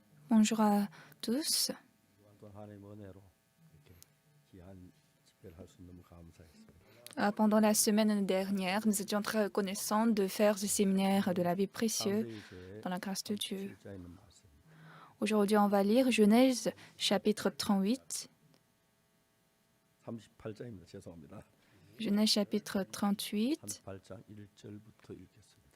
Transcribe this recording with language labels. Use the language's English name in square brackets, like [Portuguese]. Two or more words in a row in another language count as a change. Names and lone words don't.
[French] Bonjour à tous. [Korean] 또한 하나님의 은혜로 이렇게 귀한 집회를 할 수 있는 너무 감사했습니다. [French] Pendant la semaine dernière, nous étions très reconnaissants de faire ce séminaire de la vie précieux [Korean] 다음으로 이제 [French] dans la grâce de Dieu. [Korean] 37자 있는 말씀입니다. [French] Aujourd'hui, on va lire Genèse chapitre 38. [Korean] 38자입니다. 죄송합니다. [French] Genèse chapitre 38, [Korean] 38장 1절부터 읽겠습니다.